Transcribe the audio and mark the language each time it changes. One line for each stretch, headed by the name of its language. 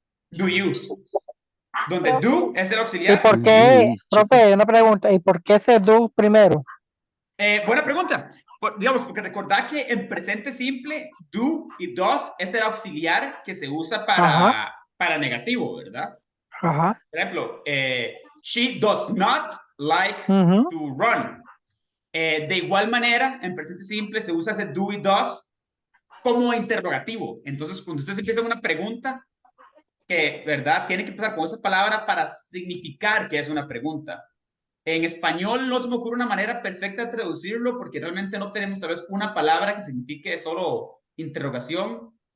English: Do you.
Spanish: Donde do es el ¿Y auxiliar. por qué, profe, una pregunta, ¿y por qué ese do primero? Buena pregunta. Digamos, porque recordad que en presente simple, do y does es el auxiliar que se usa para negativo, ¿verdad? Ajá. Por ejemplo,
English: she does not like to run.
Spanish: De igual manera, en presente simple se usa ese do y does como interrogativo. Entonces, cuando ustedes empiezan una pregunta, que, ¿verdad? Tiene que empezar con esa palabra para significar que es una pregunta. En español no se me ocurre una manera perfecta de traducirlo porque realmente no tenemos tal vez una palabra que signifique solo interrogación.